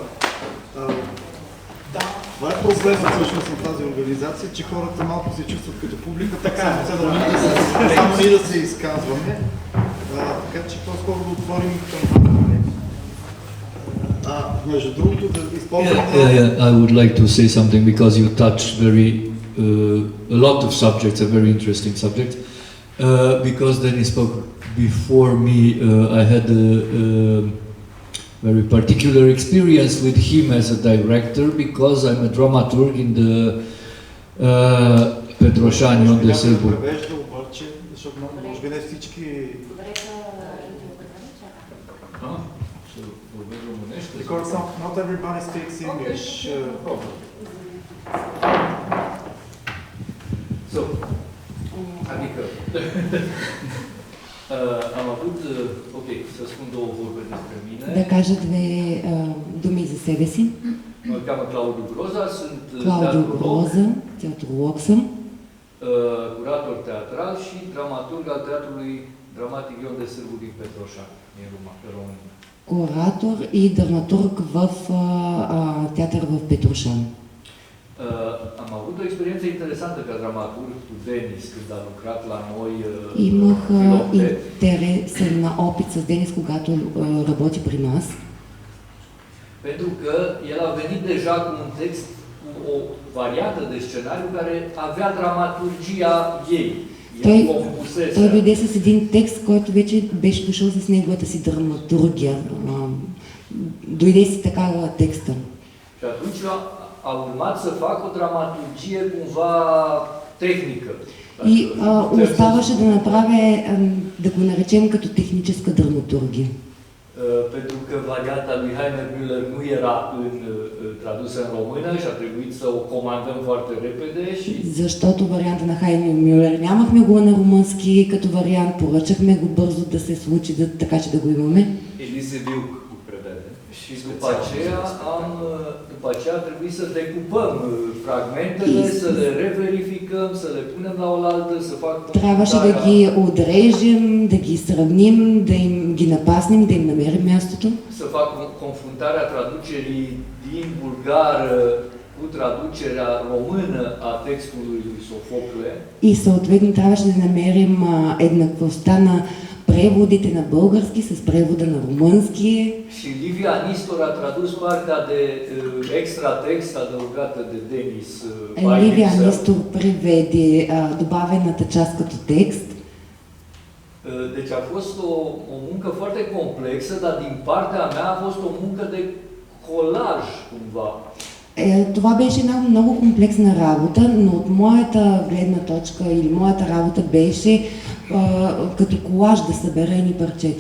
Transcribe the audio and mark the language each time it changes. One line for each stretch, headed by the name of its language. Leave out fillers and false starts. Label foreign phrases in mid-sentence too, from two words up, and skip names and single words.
Bulgarian: Това е проблемът всъщност на тази организация, че хората малко се чувстват като публика, така само ние да се изказваме. Така че по-скоро да отворим към... Между другото, да използвам...
English: I would like to say something because you touched a lot of subjects, a very interesting subject. Because Danny spoke before me, I had a very particular experience with him as a director because I'm a dramaturg in the Petroșani on the Sârbu. Because not everybody speaks English. So,
Romanian: adică, am avut, ok, să spun două vorbe despre mine.
Bulgarian: Да кажа две думи за себе си.
Romanian: Mă cheamă Claudiu Groza, sunt Claudiu Groza, teatrolog съм, curator teatral și dramaturg al Teatrului Dramatic Ion de Sârbu din Petroșani, din România.
Bulgarian: Куратор и драматург в театър в Петрушан.
Romanian: Am avut o experiență interesantă ca dramaturg cu Denis când a lucrat la noi.
Bulgarian: Имах интересен опит с Денис, когато работи при нас.
Romanian: Pentru că el a venit deja cu un text, cu o variantă de scenariu care avea dramaturgia ei.
Bulgarian: Той дойде с един текст, който вече беше дошъл с неговата си драматургия. Дойде си така текста.
Romanian: Și atunci a urmat să fac o dramaturgie cumva tehnică.
Bulgarian: И оставаше да направя, да го наречем като техническа драматургия.
Romanian: pentru că varianta lui Heiner Müller nu era tradusă în română și a trebuit să o comandăm foarte repede și...
Bulgarian: Защото варианта на Хайнер Мюлер нямахме го на румънски като вариант, поръчахме го бързо да се случи, така че да го имаме. Елизе Вилк го преведе.
Romanian: Și după aceea a trebuit să decupăm fragmentele, să le reverificăm, să le punem la oaltă, să fac...
Bulgarian: Трябваше да ги отрежем, да ги сравним, да им ги напаснем, да им намерим мястото.
Romanian: Să fac confruntarea traducerii din bulgară cu traducerea română a textului lui Sofocle.
Bulgarian: И съответно трябваше да намерим еднаквостта на преводите на български с превода на румънски.
Romanian: Și Livia Nistor a tradus partea de extra text adăugată de Denis.
Bulgarian: Ливия Нистор преведе добавената част като текст.
Romanian: Deci a fost o muncă foarte complexă, dar din partea mea a fost o muncă de colaj cumva.
Bulgarian: Това беше една много комплексна работа, но от моята гледна точка или моята работа беше като колаж да събера едни парчета.